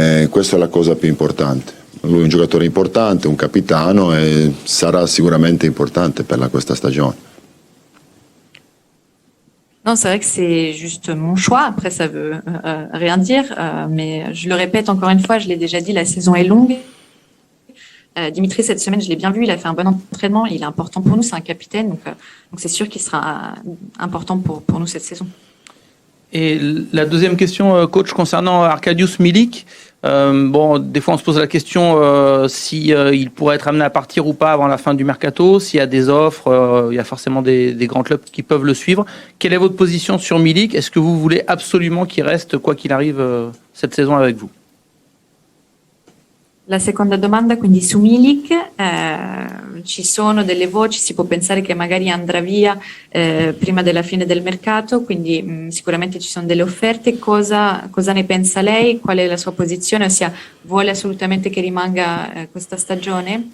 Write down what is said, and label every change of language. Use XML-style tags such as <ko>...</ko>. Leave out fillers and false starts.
<it>Questa è la cosa più importante. Lui è un giocatore importante, un capitano e sarà sicuramente importante per questa stagione.</it> <fr>Non, c'est vrai que c'est juste mon choix. Après, ça veut rien dire, mais je le répète encore une fois, je l'ai déjà dit, la saison est longue. Dimitri, cette semaine, je l'ai bien vu, il a fait un bon entraînement, il est important pour nous, c'est un capitaine, donc c'est sûr qu'il sera important pour nous cette saison. Et la deuxième question, coach, concernant Arkadiusz Milik. Bon, des fois on se pose la question si il pourrait être amené à partir ou pas avant la fin du mercato. S'il y a des offres, il y a forcément des grands clubs qui peuvent le suivre. Quelle est votre position sur Milik? Est-ce que vous voulez absolument qu'il reste, quoi qu'il arrive, cette saison avec vous?</fr> <it>La seconda domanda, quindi su Milik, ci sono delle voci, si può pensare che magari andrà via prima della fine del mercato, quindi sicuramente ci sono delle offerte. Cosa ne pensa lei? Qual è la sua posizione? Ossia, vuole assolutamente che rimanga questa stagione?</it>